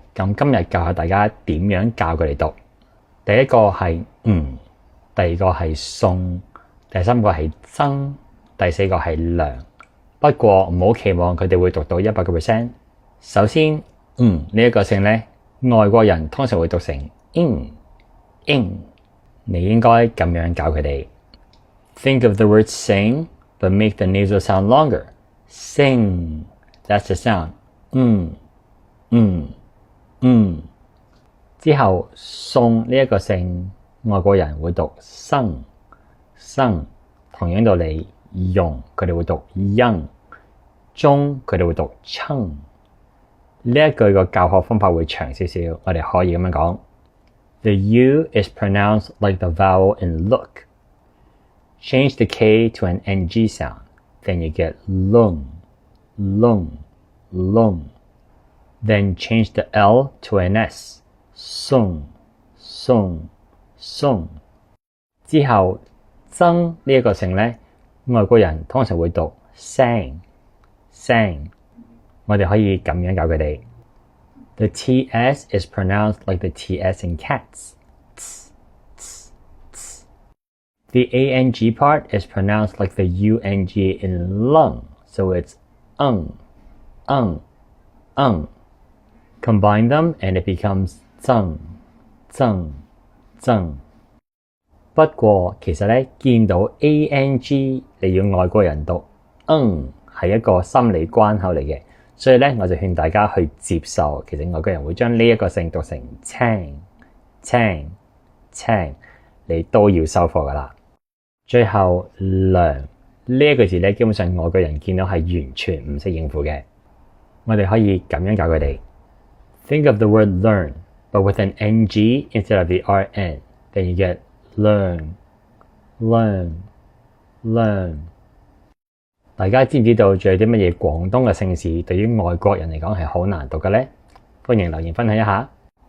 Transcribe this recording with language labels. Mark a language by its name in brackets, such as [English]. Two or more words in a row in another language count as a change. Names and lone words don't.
[Cantonese] 咁今日教下大家點樣教佢哋讀。第一個係吳，第二個係宋，第三個係曾，第四個係梁。不過唔好期望佢哋會讀到 100%。首先，呢一個姓咧，外國人通常會讀成 ing。你應該咁樣教佢哋。 [English] Think of the word sing, but make the nasal sound longer. Sing, that's the sound. [Cantonese] 之後，宋呢一個姓，外國人會讀生。同樣道理，容佢哋會讀恩，中佢哋會讀稱。呢一句個教學方法會長少少，我哋可以咁樣講。 [English] The U is pronounced like the vowel in look. Change the K to an NG sound, then you get lung. Then change the L to an S, sung. [Cantonese] 之後，曾呢一個姓咧，外國人通常會讀 sang。我哋可以咁樣教佢哋。 [English] The TS is pronounced like the TS in cats. The ANG part is pronounced like the UNG in lung, so it's ung. Combine them and it becomes 曾。 [Cantonese] 不過其實咧，見到 ANG 你要外國人讀係一個心理關口嚟嘅，所以咧我就勸大家去接受，其實外國人會將呢一個姓讀成青，你都要收貨噶啦。最後梁呢一個字咧，基本上外國人見到係完全唔識應付嘅。我哋可以咁樣教佢哋。 [English] Think of the word learn, but with an NG instead of the RN. Then you get learn. [Cantonese] 大家知唔知道仲有啲乜嘢廣東嘅姓氏對於外國人嚟講係好難讀嘅呢？歡迎留言分享一下。